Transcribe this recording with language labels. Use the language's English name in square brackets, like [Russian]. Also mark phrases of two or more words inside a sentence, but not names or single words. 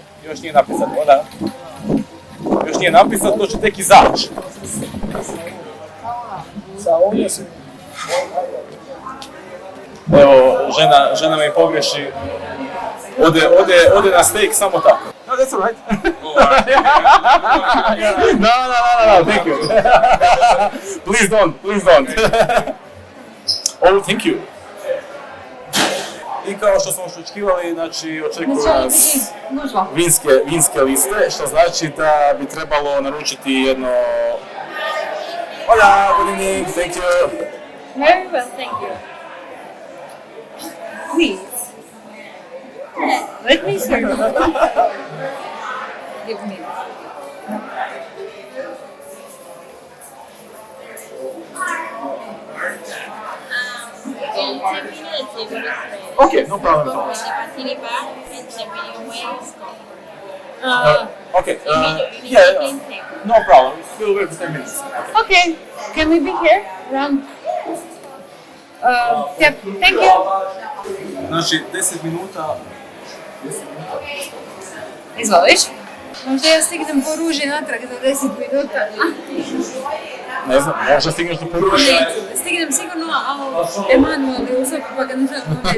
[Croatian] Još nije napisato, to će tek izaći. Evo, žena mi pogreši. Ode na steak samo tako. [English] No, that's all right. No, thank you. Please don't. Oh, thank you. [Croatian] I kao što smo očekivali, znači očekuju nas vinske liste, što znači da bi trebalo naručiti jedno... [English] Hola, good evening, thank you. Very well, thank you. Please. Let me serve you. Give me. In 10 minutes, it will be ready. Okay, no problem at all. The patini bar and the medium well is gone. Okay, yeah, no problem. We'll wait for 10 minutes. Okay, can we be here around? Yep, thank you. [Croatian] Znači, 10 minuta. Izvoliš? Možda ja stignem po ruži natrag za 10 minuta. Ne znam, možda stigneš do poruši. Stignem sigurno, ali Emanuel je u sobi pa ga ne želim vidjeti.